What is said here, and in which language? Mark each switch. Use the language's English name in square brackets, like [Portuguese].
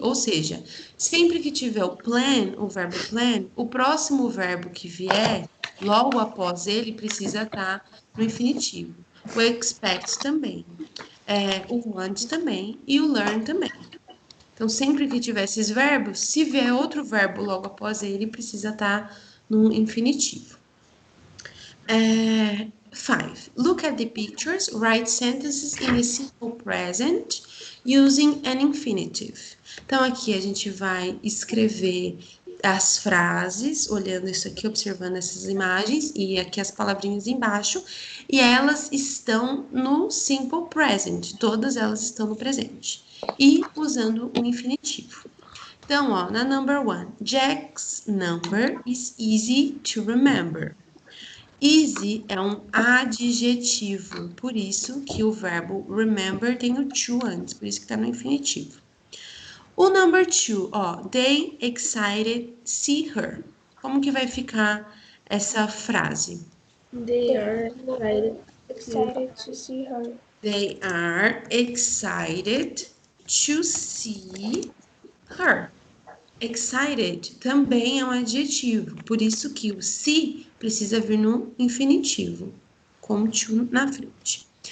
[Portuguese] Ou seja, sempre que tiver o verbo plan, o próximo verbo que vier, logo após ele, precisa estar no infinitivo. O expect também, o want também e o learn também. Então, sempre que tiver esses verbos, se vier outro verbo logo após ele, precisa estar no infinitivo. 5. [English] Look at the pictures, write sentences in the simple present using an infinitive. [Portuguese] Então, aqui a gente vai escrever as frases, olhando isso aqui, observando essas imagens, e aqui as palavrinhas embaixo, e elas estão no simple present, todas elas estão no presente, e usando o infinitivo. Então, ó, na [English] number 1, Jack's number is easy to remember. [Portuguese] Easy é um adjetivo, por isso que o verbo remember tem o to antes, por isso que está no infinitivo. [English] O number 2, ó, they excited see her. [Portuguese] Como que vai ficar essa frase? [English] They are Excited to see her. They are excited to see her. [Portuguese] Excited também é um adjetivo, por isso que o see precisa vir no infinitivo, com to na frente.